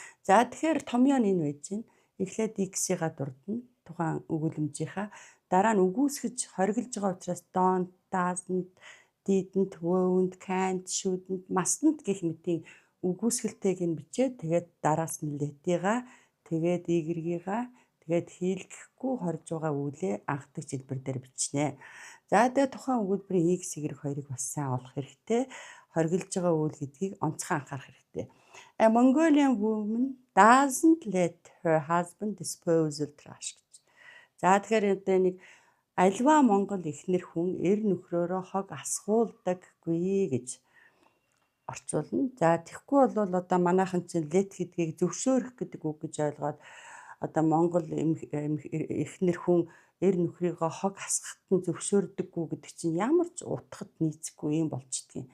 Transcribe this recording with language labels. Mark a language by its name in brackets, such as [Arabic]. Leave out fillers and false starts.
[Mongolian] За тэгэхээр томьёо нь энэ байж байна. Эхлээд X-ийн дурдна тухайн өгүүлэмжийнхаа дараа нь үгүйсгэж хориглож байгаа учраас [English] don't, doesn't, didn't, won't, can't, shouldn't, mustn't [Mongolian] гэх мэтийн үгүйсгэлтэйг нь бичээд тэгээд дараас нь let-ийгаа тэгээд y-ийгаа тэгээд хийлгэхгүй хорж байгаа үглээ анх дэх хэлбэр дээр бичнэ. За тэгээд тухайн өгүүлбэрийн x, y хоёрыг бас сайн олох хэрэгтэй. Хориглож байгаа үйл гэдгийг онцгой анхаарах хэрэгтэй. [English] A Mongolian woman doesn't let her husband dispose of trash. [Mongolian] За тэгэхээр одоо нэг альва Монгол эхнэр хүн эр нөхрөөрөө хог асгуулдаггүй гэж орчуулна. За тэгэхгүй бол одоо манайхан чинь let гэдгийг зөвшөөрөх гэдэг үг гэж ойлгоод одоо Монгол эхнэр хүн эр нөхрийгөө хог асгахад нь зөвшөөрдөггүй гэдэг чинь ямар ч утгад нийцэхгүй юм болчдгийг.